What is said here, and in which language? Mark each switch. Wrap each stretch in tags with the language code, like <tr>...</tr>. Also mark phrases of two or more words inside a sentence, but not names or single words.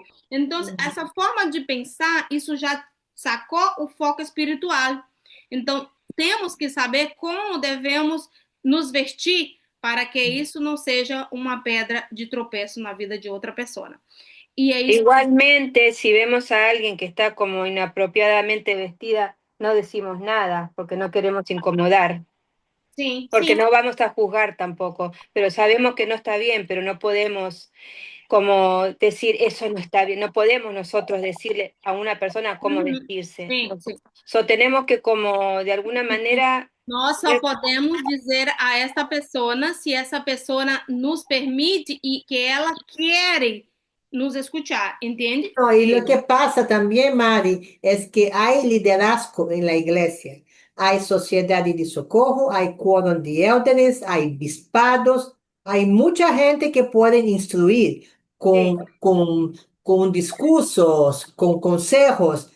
<pt>Então, essa forma de pensar, isso já sacou o foco espiritual. Então, temos que saber como devemos nos vestir para que isso não seja uma pedra de tropeço na vida de outra pessoa. E é isso.</pt> <es>Igualmente, si vemos a alguien que está como inapropiadamente vestida, no decimos nada, porque no queremos incomodar,</es> <pt>Sim, porque sim.</pt> <es>no vamos a juzgar tampoco, pero sabemos que no está bien, pero no podemos como decir eso no está bien, no podemos nosotros decirle a una persona cómo vestirse.</es> <pt>Sim, sim.</pt> <es>So, tenemos que como de alguna manera...</es> <pt>Nós só podemos dizer a esta pessoa se essa pessoa nos permite e que ela quer nos escuchar, entende?</pt> <es>No, y lo que pasa también, Mari, es que hay liderazgo en la iglesia. Hay sociedad de socorro, hay quórum de elders, hay bispados, hay mucha gente que pueden instruir con discursos, con consejos.</es>